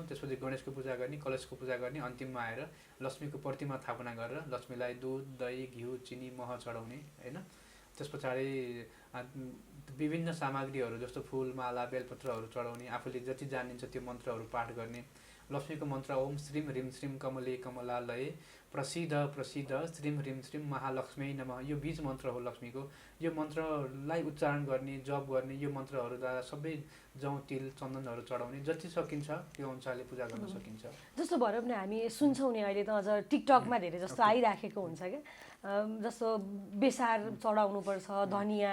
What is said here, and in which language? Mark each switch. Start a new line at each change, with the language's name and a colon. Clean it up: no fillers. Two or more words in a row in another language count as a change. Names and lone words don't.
Nepali: त्यसपछि गणेशको पूजा गर्ने, कलशको पूजा गर्ने, अन्तिममा आएर लक्ष्मीको प्रतिमा स्थापना गरेर लक्ष्मीलाई दुध दही घिउ चिनी मह चढाउने होइन। त्यस पछाडि विभिन्न सामग्रीहरू जस्तो फुल माला बेलपत्रहरू चढाउने, आफूले जति जानिन्छ त्यो मन्त्रहरू पाठ गर्ने। लक्ष्मीको मन्त्र
Sanskrit: ओम श्रीम ह्रीम श्रीम कमले कमलालये प्रसिद्ध प्रसिद्ध श्रीम ह्रीम श्रीम महालक्ष्मी नमः,
Nepali: यो बीज मन्त्र हो लक्ष्मीको। यो मन्त्रलाई उच्चारण गर्ने जप गर्ने, यो मन्त्रहरूद्वारा सबै जौ तिल चन्दनहरू चढाउने, जति सकिन्छ त्यो अनुसारले पूजा गर्न सकिन्छ। जस्तो भएर पनि हामी सुन्छौँ नि अहिले त अझ टिकटकमा धेरै जस्तो आइराखेको हुन्छ क्या, जस्तो बेसार चढाउनुपर्छ धनियाँ।